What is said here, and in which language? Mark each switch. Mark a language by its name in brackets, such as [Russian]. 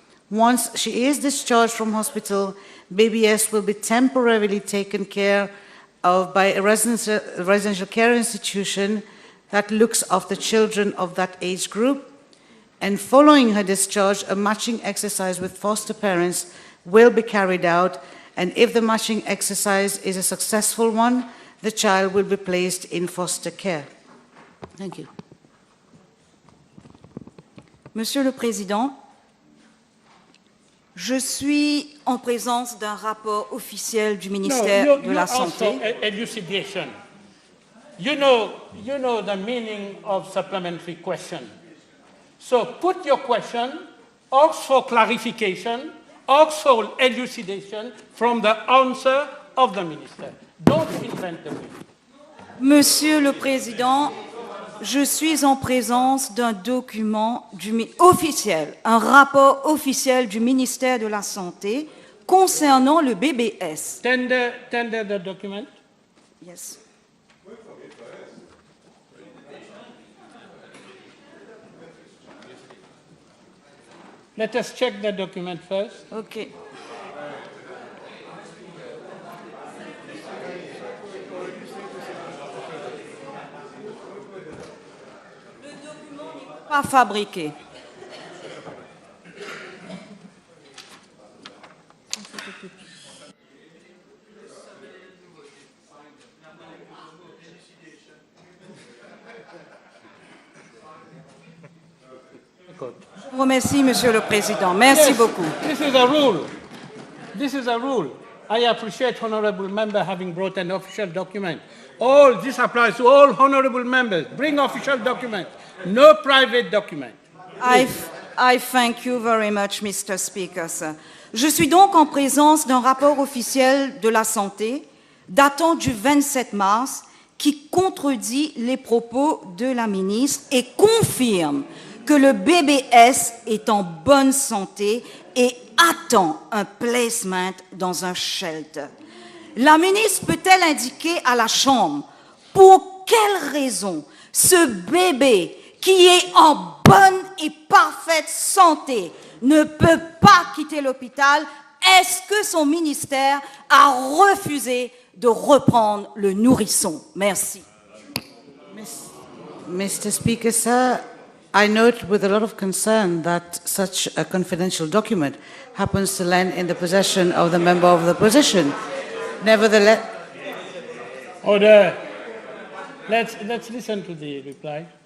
[English] Once she is discharged from hospital, baby S will be temporarily taken care of by a residential care institution that looks after children of that age group. And following her discharge, a matching exercise with foster parents will be carried out. And if the matching exercise is a successful one, the child will be placed in foster care. Thank you. [French] Monsieur le Président, je suis en présence d'un rapport officiel du ministère de la Santé. [English] Also elucidation. You know the meaning of supplementary question. So put your question, ask for clarification, ask for elucidation from the answer of the minister. Don't invent the wheel. [French] Monsieur le Président, je suis en présence d'un document officiel, un rapport officiel du ministère de la Santé concernant le BBS. [English] Tender the document. Yes. Let us check the document first. OK. [French] Le document n'est pas fabriqué. Je vous remercie, Monsieur le Président. Merci beaucoup. [English] This is a rule. This is a rule. I appreciate honourable member having brought an official document. All this applies to all honourable members. Bring official document, no private document. I thank you very much, Mr. Speaker, sir. [French] Je suis donc en présence d'un rapport officiel de la santé datant du 27 mars qui contredit les propos de la ministre et confirme que le BBS est en bonne santé et attend un placement dans un shelter. La ministre peut-elle indiquer à la Chambre pour quelle raison ce bébé qui est en bonne et parfaite santé ne peut pas quitter l'hôpital? Est-ce que son ministère a refusé de reprendre le nourrisson? Merci. [English] Mr. Speaker, sir, I note with a lot of concern that such a confidential document happens to land in the possession of the member of the opposition. Nevertheless... Order. Let's listen to the reply.